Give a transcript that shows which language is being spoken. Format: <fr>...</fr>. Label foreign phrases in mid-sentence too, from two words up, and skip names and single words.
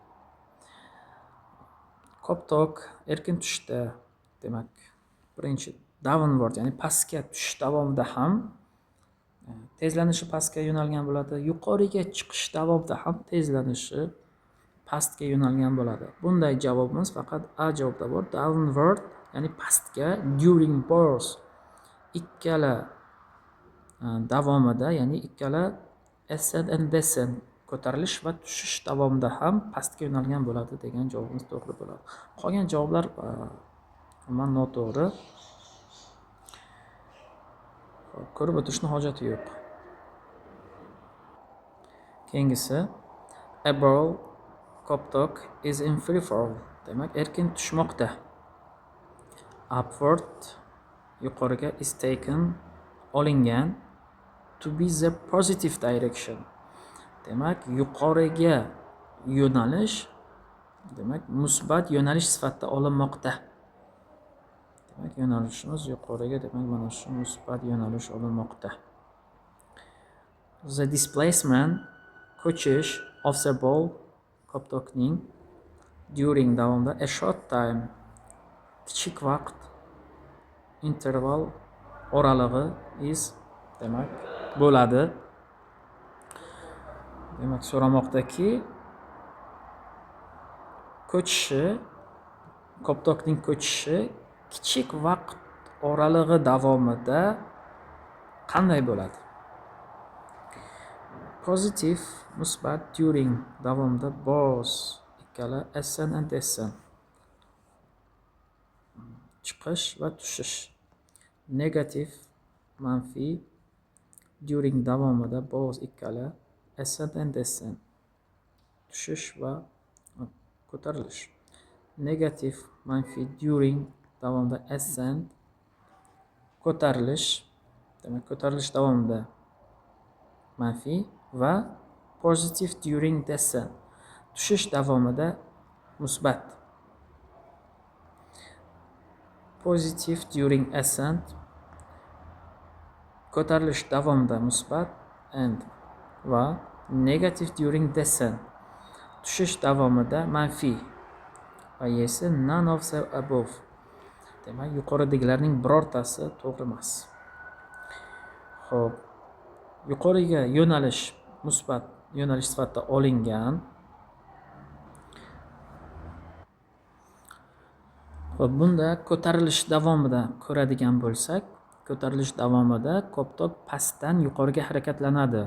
<uz>Koptok erkin tushishda, demak, birinchi downward, ya'ni pastga tushish davomida ham tezlanishi pastga yo'nalgan bo'ladi. Yuqoriga chiqish davomida ham tezlanishi pastga yo'nalgan bo'ladi. Bunday javobimiz faqat A javobida bor. Downward, ya'ni pastga,</uz> <en>during both</en> <uz>ikkala davomida, ya'ni ikkala</uz> <en>ascent and descent</en> <uz>ko'tarilish va tushish davomida ham pastga yo'nalgan bo'ladi degan javobimiz to'g'ri bo'ladi. Qolgan javoblar umuman noto'g'ri. Ko'rib o'tishning hojati yo'q.</uz> <en>Keyingisi, a ball koptok is in free fall,</en> <uz>demak erkin tushmoqda.</uz> <en>Upward yuqoriga is taken olingan to be the positive direction,</en> <uz>demak yuqoriga yo'nalish, demak musbat yo'nalish sifatida olinmoqda. Demak yo'nalishimiz yuqoriga, demak mana shu musbat yo'nalish olinmoqda.</uz> <en>The displacement ko'chish of the ball koptokning during davomida a short time</en> <uz>kichik vaqt</uz> <en>interval oralig'i is,</en> <uz>demak bo'ladi. Demak so'ramoqdaki, ko'chishi, koptokning ko'chishi kichik vaqt oralig'i davomida qanday bo'ladi?</uz> <en>Positive, musbat, during davomida both ikkala ascent and descent</en> <uz>chiqish va tushish.</uz> <en>Negativ, manfiy, during davomida both ikkala ascent and descent</en> <uz>tushish va ko'tarilish. Negativ, manfiy, during davomida ascent ko'tarilish, demak ko'tarilish davomida manfiy va</uz> <en>positive during descent</en> <uz>tushish davomida musbat.</uz> <en>Positive during ascent</en> <uz>ko'tarilish davomida musbat</uz> <en>and va negative during descent</en> <uz>tushish davomida manfiy va esa</uz> <en>none of the above.</en> <uz>Demak yuqoridagilarning birortasi to'g'ri emas. Xo'p, yuqoriga yo'nalish musbat yo'nalish sifatida olingan. Xo'p, bunda ko'tarilish davomida ko'radigan bo'lsak, ko'tarilish davomida koptok pastdan yuqoriga harakatlanadi.</uz>